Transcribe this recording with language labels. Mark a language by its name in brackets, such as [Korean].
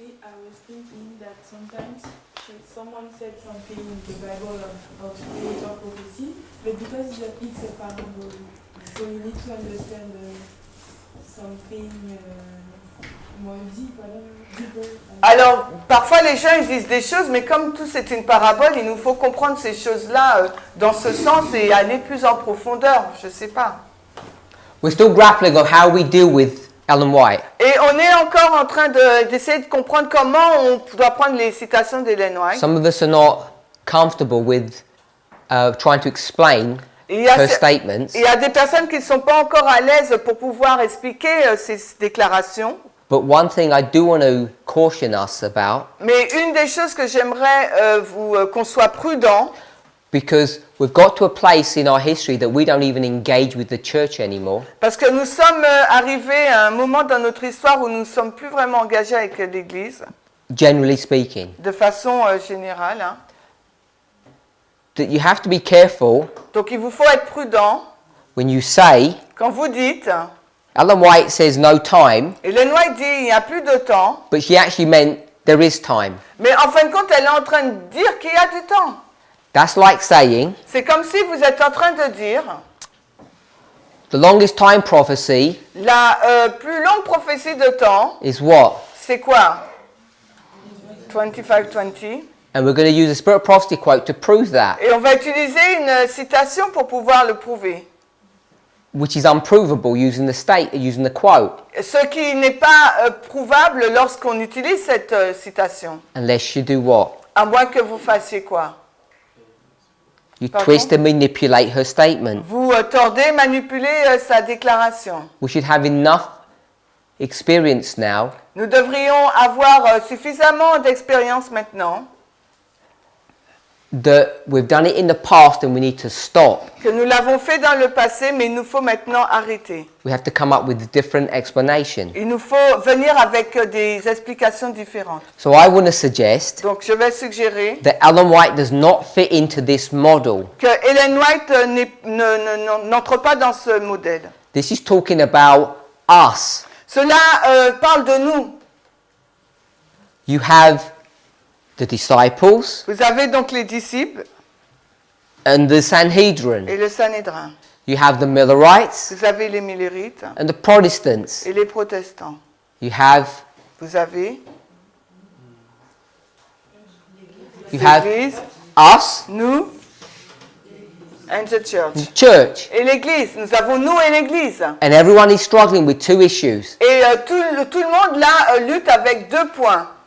[English] I was thinking that sometimes someone said something in the Bible about spirit of prophecy, but because it's a parable, so you need to understand something more deep, I don't know, deeper. [French] Alors, parfois les gens ils disent des choses, mais comme tout c'est une parabole, il nous faut comprendre ces choses-là dans ce sens et aller plus en profondeur, je sais pas. [English] We're still grappling of how we deal with Ellen White. [French] Et on est encore en train d'essayer de comprendre comment on doit prendre les citations d'Ellen White. [English] Some of us are not comfortable with trying to explain [French] Il y a [English] her statements. [French] Il y a des personnes qui ne sont pas encore à l'aise pour pouvoir expliquer ces déclarations. [English] But one thing I do want to caution us about, [French] Mais une des choses que j'aimerais qu'on soit prudent, [English] because we've got to a place in our history that we don't even engage with the church anymore. [French] parce que nous sommes arrivés à un moment dans notre histoire où nous ne sommes plus vraiment engagés avec l'Église, [English] Generally speaking, [French] de façon générale. Hein. [English] that you have to be careful [French] Donc il vous faut être prudent [English] when you say [French] quand vous dites [English] Ellen White says no time, [French] Ellen White dit il n'y a plus de temps, [English] but she actually meant there is time. [French] mais en fin de compte, elle est en train de dire qu'il y a du temps. [English] That's like saying [French] C'est comme si vous êtes en train de dire [English] the longest time prophecy [French] la plus longue prophétie de temps, [English] is what? [French] c'est quoi? 25-20. [English] And we're going to use a Spirit of Prophecy quote to prove that, [French] Et on va utiliser une citation pour pouvoir le prouver. [English] which is unprovable using the quote, [French] Ce qui n'est pas prouvable lorsqu'on utilise cette citation. [English] unless you do what? [French] À moins que vous fassiez quoi? [English] You [French] Pardon? [English] twist and manipulate her statement. [French] Vous tordez, manipulez sa déclaration. [English] We should have enough experience now [French] Nous devrions avoir suffisamment d'expérience maintenant [English] that we've done it in the past and we need to stop. [French] que nous l'avons fait dans le passé, mais il nous faut maintenant arrêter. [English] We have to come up with a different explanation. [French] Il nous faut venir avec des explications différentes. [English] So I want to suggest [French] Donc je vais suggérer [English] that Ellen White does not fit into this model. [French] que Ellen White n'entre pas dans ce modèle. [English] This is talking about us. [French] Cela parle de nous. [English] You have the disciples [French] Vous avez donc les disciples [English] and the Sanhedrin. [French] et le Sanhédrin. [English] You have the Millerites [French] Vous avez les Millérites [English] and the Protestants. [French] et les protestants. [English] You have [French] Vous avez [English] us, nous, and the church. the church, [French] Et l'Église, nous avons nous et l'Église. [English] and everyone is struggling with two issues: [French] Et tout le monde là lutte avec deux points.